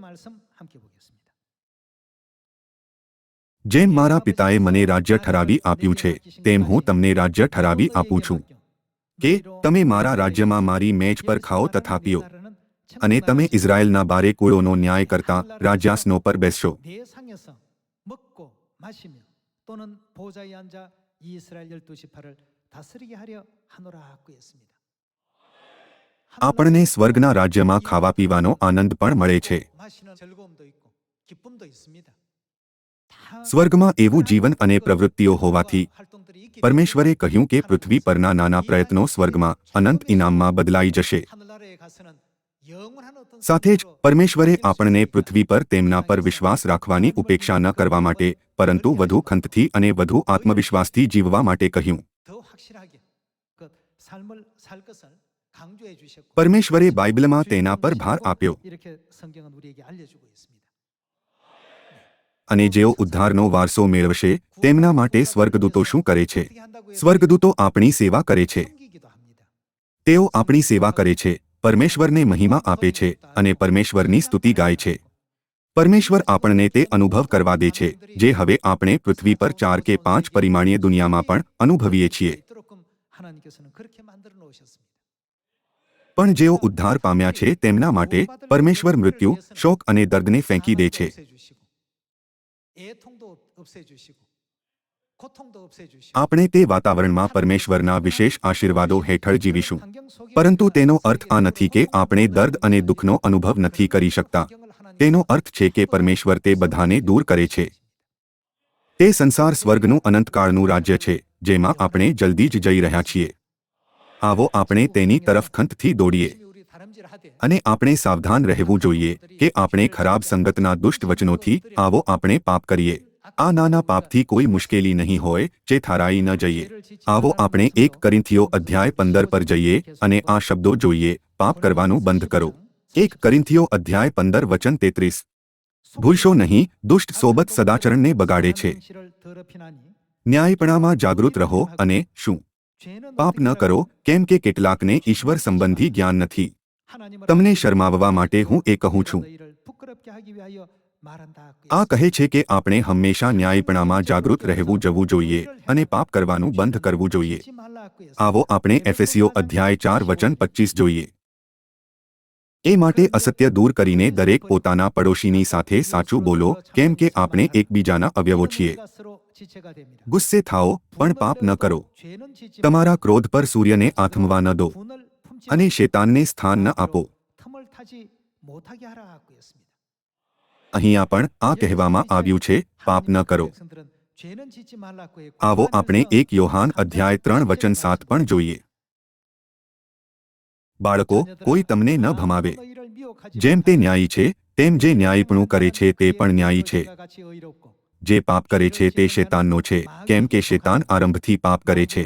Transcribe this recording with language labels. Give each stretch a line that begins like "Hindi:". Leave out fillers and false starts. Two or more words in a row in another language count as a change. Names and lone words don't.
Gujarati: જેમ મારા પિતાએ મને રાજ્ય ઠરાવી આપ્યું છે તેમ હું તમને રાજ્ય ઠરાવી આપું છું કે તમે મારા રાજ્યમાં મારી મેજ પર ખાઓ તથા પીઓ. અને તમે ઇઝરાયેલના બારે કુળોનો ન્યાય કરતા રાજ્યાસનો પર બેસશો.
Korean: 내 상에서 먹고 마시며 또는 보좌에 앉아 이스라엘 12지파를 다스리게 하려 하노라고 했습니다.
Gujarati: આપણને સ્વર્ગના રાજ્યમાં ખાવા પીવાનો આનંદ પણ મળે છે.
Korean: 마시는 즐거움도 있고 기쁨도 있습니다.
Gujarati: સ્વર્ગમાં એવું જીવન અને પ્રવૃત્તિઓ હોવાથી
Korean: 활동들이 있기
Gujarati: પરમેશ્વરે કહ્યું કે પૃથ્વી પરના નાના પ્રયત્નો સ્વર્ગમાં અનંત ઇનામમાં બદલાઈ જશે.
Korean: 하늘나라에 가서는 영원한 어떤
Gujarati: સાથે જ
Korean: 삶으로
Gujarati: પરમેશ્વરે આપણને પૃથ્વી પર તેમના પર વિશ્વાસ રાખવાની ઉપેક્ષા ન કરવા માટે પરંતુ વધુ ખંતથી અને વધુ આત્મવિશ્વાસથી જીવવા માટે કહ્યું.
Korean: 더 확실하게 그 삶을 살 것을 강조해 주셨고
Gujarati: પરમેશ્વરે બાઇબલમાં તેના પર ભાર આપ્યો.
Korean: 이렇게 성경은 우리에게 알려주고 있습니다.
Gujarati: અને જેઓ ઉદ્ધારનો વારસો મેળવશે તેમના માટે સ્વર્ગદૂતો શું કરે છે? સ્વર્ગદૂતો આપણી સેવા કરે છે.
Korean: 섬기기도 합니다.
Gujarati: તેઓ આપણી સેવા કરે છે, પરમેશ્વરને મહિમા આપે છે અને પરમેશ્વરની સ્તુતિ ગાય છે. પરમેશ્વર આપણને તે અનુભવ કરવા દે છે જે હવે આપણે પૃથ્વી પર 4 કે 5 પરિમાણીય દુનિયામાં પણ અનુભવીએ છીએ.
Korean: 있도록끔 하나님께서는 그렇게 만들어 놓으셨습니다.
Gujarati: પણ જેઓ ઉદ્ધાર પામ્યા છે તેમના માટે પરમેશ્વર મૃત્યુ, શોક અને દર્દને ફેંકી દે છે.
Korean: 애통도 없애주시고 고통도 없애주시고
Gujarati: આપણે તે વાતાવરણમાં પરમેશ્વરના વિશેષ આશીર્વાદો હેઠળ જીવીશું.
Korean: 환경 속에
Gujarati: પરંતુ તેનો અર્થ આ નથી કે આપણે દર્દ અને દુઃખનો અનુભવ નથી કરી શકતા. તેનો અર્થ છે કે પરમેશ્વર તે બધાને દૂર કરે છે. તે સંસાર સ્વર્ગનું અનંતકાળનું રાજ્ય છે જેમાં આપણે જલ્દી જ જઈ રહ્યા છીએ. આવો આપણે તેની તરફ ખંતથી દોડીએ
Korean: 우리 다름질하되
Gujarati: અને આપણે સાવધાન રહેવું જોઈએ કે આપણે ખરાબ સંગતના દુષ્ટ વચનોથી આવો આપણે પાપ કરીએ. આ નાના પાપથી કોઈ મુશ્કેલી નહીં હોય જે થારાઈ ન જઈએ. આવો આપણે 1 કોરિન્થીઓ અધ્યાય 15 પર જઈએ અને આ શબ્દો જોઈએ, પાપ કરવાનું બંધ કરો. 1 કોરિન્થીઓ અધ્યાય 15 વચન 33. ભૂલશો નહીં, દુષ્ટ સોબત સદાચરણને બગાડે છે.
Korean: 현실을 더럽히나니
Gujarati: ન્યાયપણામાં જાગૃત રહો અને શું?
Korean: 죄는
Gujarati: પાપ ન કરો, કેમ કે કેટલાકને ઈશ્વર સંબંધી જ્ઞાન નથી.
Korean: 하나님을
Gujarati: તમને શરમાવવા માટે હું એ કહું છું.
Korean: 너희를 부끄럽게 하기 위하여 말한다.
Gujarati: આ કહે છે કે આપણે હંમેશા ન્યાયપણામાં જાગૃત રહેવું જવું જોઈએ અને પાપ કરવાનું બંધ કરવું જોઈએ.
Korean: 하지 말라고 했습니다.
Gujarati: આવો આપણે એફેસીઓ અધ્યાય 4 વચન 25 જોઈએ. એ માટે અસત્ય દૂર કરીને દરેક પોતાના પડોશીની સાથે સાચું બોલો, કેમ કે આપણે એકબીજાના અવયવો છીએ.
Korean: 스스로 지체가 됩니다.
Gujarati: ગુસ્સે થાઓ પણ પાપ ન કરો.
Korean: 죄는 짓지
Gujarati: તમારા ક્રોધ પર સૂર્યને આથમવા ન દો
Korean: 분을 품지
Gujarati: અને શેતાનને સ્થાન ન આપો.
Korean: 틈을 타지 못하게 하라고 했습니다.
Gujarati: અહીંયા પણ આ કહેવામાં આવ્યું છે, પાપ ન કરો.
Korean: 백성들은 죄는 짓지 말라고 했고
Gujarati: આવો આપણે 1 યોહાન અધ્યાય 3 વચન 7 પણ જોઈએ. બાળકો, કોઈ તમને ન ભમાવે. જેમ તે ન્યાયી છે તેમ જે ન્યાયીપણું કરે છે તે પણ ન્યાયી છે. જે પાપ કરે છે તે શેતાનનો છે, કેમ કે શેતાન આરંભથી પાપ કરે છે.